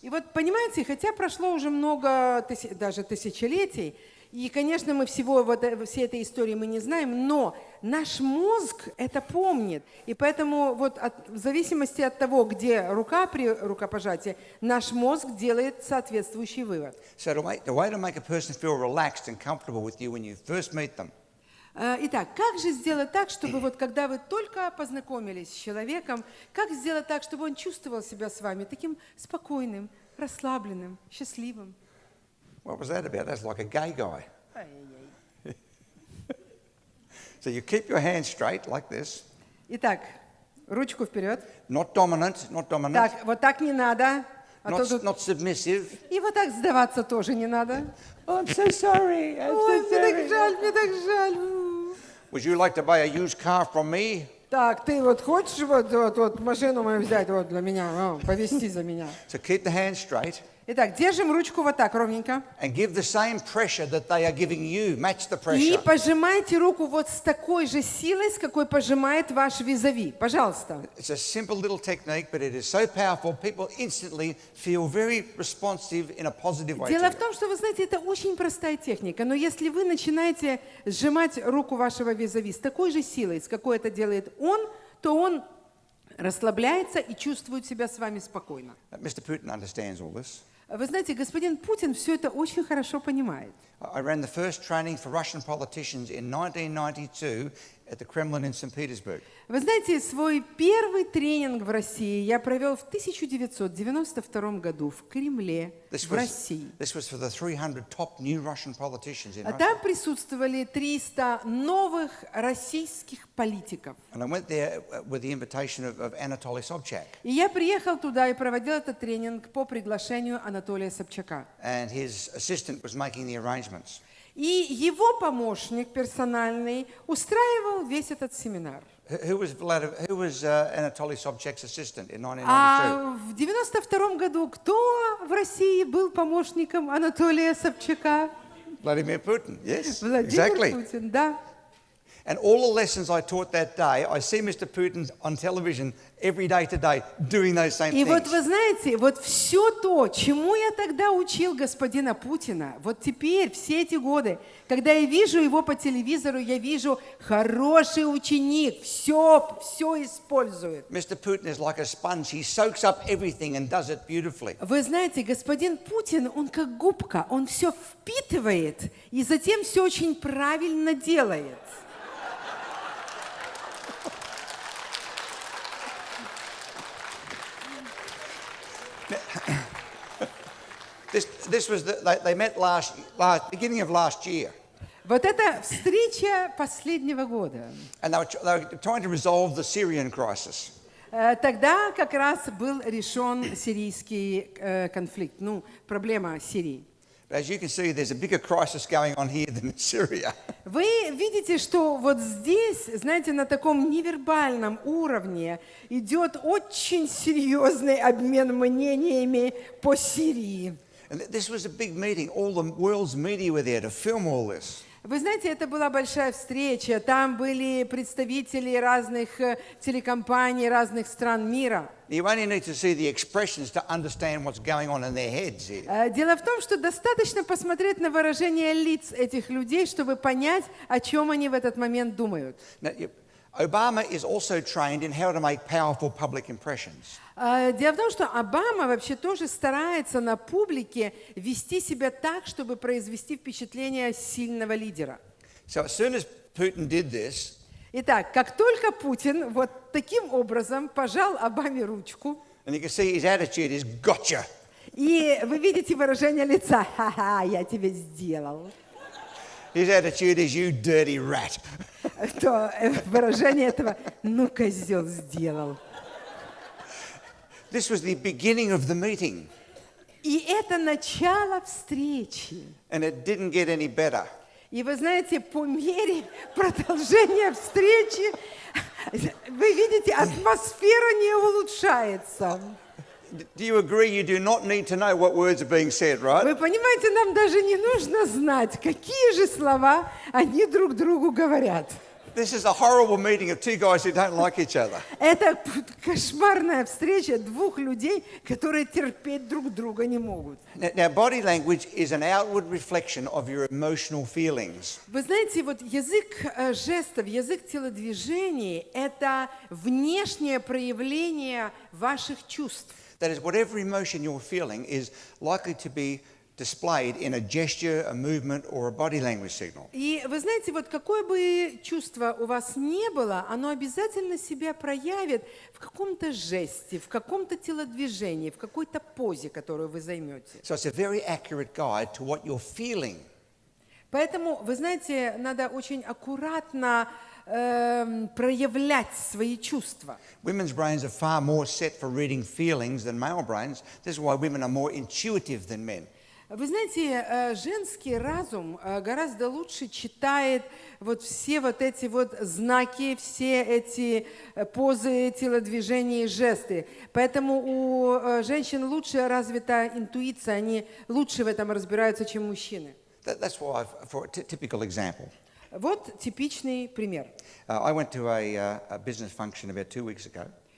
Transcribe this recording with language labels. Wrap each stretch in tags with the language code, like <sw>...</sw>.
<ru>И вот, понимаете, хотя прошло уже много, даже тысячелетий, и, конечно, мы всей этой истории мы не знаем, но наш мозг это помнит. И поэтому вот в зависимости от того, где рука при рукопожатии, наш мозг делает соответствующий вывод.</ru> <en>So the way to make a person feel relaxed and comfortable with you when you first meet them</en> <ru>Итак, как же сделать так, чтобы вот когда вы только познакомились с человеком, как сделать так, чтобы он чувствовал себя с вами таким спокойным, расслабленным, счастливым?</ru> <en>What was that about? That's like a gay guy. So you keep your hand straight like this.</en> <ru>Итак, ручку вперед.</ru> <en>Not dominant, not dominant.</en> <ru>Так, вот так не надо.</ru> <en>Not submissive.</en> <ru>И вот так сдаваться тоже не надо.</ru> <en>Oh, I'm so sorry.</en> <ru>Ой, мне так жаль, мне так жаль.</ru> <en>Would you like to buy a used car from me?</en> <ru>Так, ты вот хочешь вот машину мою взять вот для меня, повезти за меня?</ru> <en>So keep the hand straight.</en> <ru>Итак, держим ручку вот так, ровненько.</ru> <en>And give the same pressure that they are giving you. Match the</en> <ru>И</ru> <en>pressure.</en> <ru>пожимайте руку вот с такой же силой, с какой пожимает ваш визави. Пожалуйста.</ru> <en>It's a simple little technique, but it is so powerful. People instantly feel very responsive in a positive way.</en> <ru>Дело</ru> <en>to</en> <ru>в</ru> <en>you.</en> <ru>том, что, вы знаете, это очень простая техника, но если вы начинаете сжимать руку вашего визави с такой же силой, с какой это делает он, то он расслабляется и чувствует себя с вами спокойно.</ru> <en>Mr. Putin understands all this.</en> <ru>Вы знаете, господин Путин все это очень хорошо понимает.</ru> <en>I ran the first training for Russian politicians in 1992 at the Kremlin in St. Petersburg.</en> <ru>Вы знаете, свой первый тренинг в России я провел в 1992 году в Кремле, в России.</ru> <en>This was for the 300 top new Russian politicians in</en> <ru>А</ru> <en>Russia.</en> <ru>там присутствовали 300 новых российских политиков.</ru> <en>And I went there with the invitation of Anatoly Sobchak.</en> <ru>И я приехал туда и проводил этот тренинг по приглашению Анатолия Собчака.</ru> <en>And his assistant was making the arrangements.</en> <ru>И его помощник персональный устраивал весь этот семинар.</ru> <en>Who was Anatoly Sobchak's assistant in 1992?</en> <ru>А в 92 году кто в России был помощником Анатолия Собчака?</ru> <en>Vladimir Putin, yes,</en> <ru>Владимир</ru> <en>exactly.</en> <ru>Путин, да.</ru> <en>And all the lessons I taught that day, I see Mr. Putin on television every day today doing those same</en> <ru>И</ru> <en>things.</en> <ru>вот вы знаете, вот все то, чему я тогда учил господина Путина, вот теперь, все эти годы, когда я вижу его по телевизору, я вижу хороший ученик, все использует.</ru> <en>Mr. Putin is like a sponge. He soaks up everything and does it beautifully.</en> <ru>Вы знаете, господин Путин, он как губка, он все впитывает и затем все очень правильно делает.</ru> <en>This was they met beginning of last year,</en> <ru>Вот это встреча последнего года.</ru> <en>and they were trying to resolve the Syrian crisis.</en> <ru>Тогда как раз был решен сирийский конфликт, проблема Сирии.</ru> <en>But as you can see, there's a bigger crisis going on here than in Syria.</en> <ru>Вы видите, что вот здесь, знаете, на таком невербальном уровне идет очень серьезный обмен мнениями по Сирии.</ru> <en>And this was a big meeting. All the world's media were there to film all this.</en> <ru>Вы знаете, это была большая встреча. Там были представители разных телекомпаний, разных стран мира.</ru> <en>You only need to see the expressions to understand what's going on in their heads here.</en> <ru>Дело в том, что достаточно посмотреть на выражение лиц этих людей, чтобы понять, о чем они в этот момент думают.</ru> <en>Now, Obama is also trained in how to make powerful public impressions.</en> <ru>Дело в том, что Обама вообще тоже старается на публике вести себя так, чтобы произвести впечатление сильного лидера.</ru> <en>So as soon as Putin did this,</en> <ru>Итак, как только Путин вот таким образом пожал Обаме ручку,</ru> <en>and you can see his attitude is gotcha.</en> <ru>и вы видите выражение лица, ха-ха, я тебе сделал,</ru> <en>His attitude is you dirty rat.</en> <ru>то выражение этого, ну, козел сделал.</ru> <en>This was the beginning of the meeting,</en> <ru>И это начало встречи.</ru> <en>and it didn't get any better.</en> <ru>И вы знаете, по мере продолжения встречи, вы видите, атмосфера не улучшается.</ru> <en>Do you agree you do not need to know what words are being said, right?</en> <ru>Вы понимаете, нам даже не нужно знать, какие же слова они друг другу говорят.</ru> <en>This is a horrible meeting of two guys who don't like each other.</en> <ru>Это кошмарная встреча двух людей, которые терпеть друг друга не могут.</ru> <en>Now, body language is an outward reflection of your emotional feelings.</en> <ru>Вы знаете, вот язык жестов, язык телодвижений – это внешнее проявление ваших чувств.</ru> <en>That is, whatever emotion you're feeling is likely to be displayed in a gesture, a movement, or a body language signal.</en> <ru>И вы знаете, вот какое бы чувство у вас не было, оно обязательно себя проявит в каком-то жесте, в каком-то телодвижении, в какой-то позе, которую вы займете.</ru> <en>So it's a very accurate guide to what you're feeling.</en> <ru>Поэтому, вы знаете, надо очень аккуратно проявлять свои чувства.</ru> <en>Women's brains are far more set for reading feelings than male brains. This is why women are more intuitive than men.</en> <ru>Вы знаете, женский разум гораздо лучше читает вот все вот эти вот знаки, все эти позы, телодвижения и жесты. Поэтому у женщин лучше развита интуиция, они лучше в этом разбираются, чем мужчины.</ru> <en>That's why, for a typical example,</en> <ru>Вот типичный пример.</ru> <en>I went to a business function about 2 weeks ago.</en>